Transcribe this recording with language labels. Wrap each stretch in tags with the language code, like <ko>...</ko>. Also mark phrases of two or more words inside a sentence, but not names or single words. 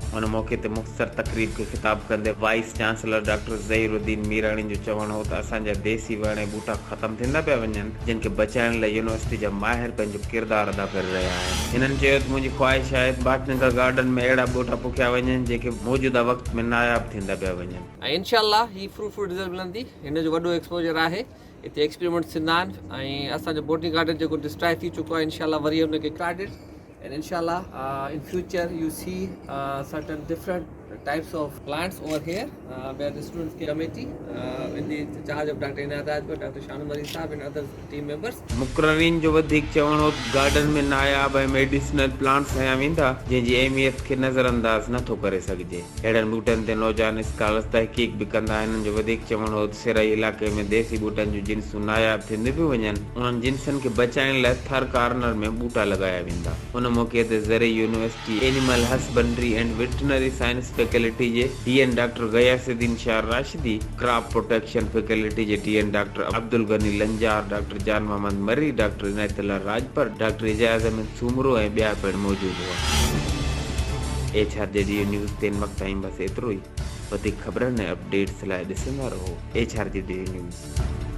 <sd>उन मौक़े ते मुख़्तसर तक़रीब खे ख़िताब कंदे वाइस चांसलर डॉक्टर ज़हीरुद्दीन मीराणी जो चवणु हो त असांजा देसी वण ऐं बूटा ख़त्म थींदा पिया वञनि, जिन खे बचाइण लाइ यूनिवर्सिटी जा माहिर पंहिंजो किरदारु अदा करे रहिया आहिनि। हिननि चयो त मुंहिंजी ख़्वाहिश आहे</sd> <en>botanical garden</en> <sd>में अहिड़ा बूटा पोखिया वञनि जेके मौजूदा वक़्त में नायाब थींदा पिया वञनि ऐं इंशाअल्लाह ही</sd> <en>fruitful result</en> <sd>मिलंदी। हिन जो वॾो एक्सपोजर आहे, हिते एक्सपेरिमेंट्स थींदा आहिनि ऐं असांजो</sd> <en>botany garden</en> <sd>जेको डिस्ट्रॉय थी चुको आहे, इंशाअल्लाह वरी हुनखे क्रेडिट</sd> <en>and inshallah in future you see certain different types of plants over here where the students committee in the charge of Dr. Inayat Ajbar, Dr. Shanum Ali Saab and other team members.</en> <sd>मुक़ररीन जो वधीक चवण हो गार्डन में नायाब ऐं</sd> <en>medicinal plants</en> <sd>हया वेंदा जंहिंजी अहमियत खे नज़रअंदाज़ नथो करे सघिजे। अहिड़नि ॿूटनि ते नौजवान स्कॉलर्स तहक़ीक़ बि कंदा आहिनि। हिननि जो वधीक चवण हो सिरई इलाइक़े में देसी ॿूटनि जूं जिन्सूं नायाब थींदियूं पियूं वञनि। उन्हनि जिन्सनि खे बचाइण लाइ थर कार्नर में ॿूटा लॻाया वेंदा। उन मौक़े ते ज़रई यूनिवर्सिटी एनिमल हस्बेंड्री एंड वेटनरी साइंस फैकल्टी जे DN डॉक्टर गयासुद्दीन शाह राशिदी, क्रॉप प्रोटेक्शन फैकल्टी जे DN डॉक्टर अब्दुल गनी लंजार, डॉक्टर जान मोहम्मद मरी, डॉक्टर इनायतुल्लाह राजपर, डॉक्टर इजाज़ अहमद सूमरो ऐं ॿिया पिणु मौजूदु हुआ। HRJ न्यूज़ ते वक़्तु ताईं बसि एतिरो ई। वधीक ख़बरनि ऐं अपडेट्स लाइ ॾिसंदा रहो HRJ न्यूज़।</sd>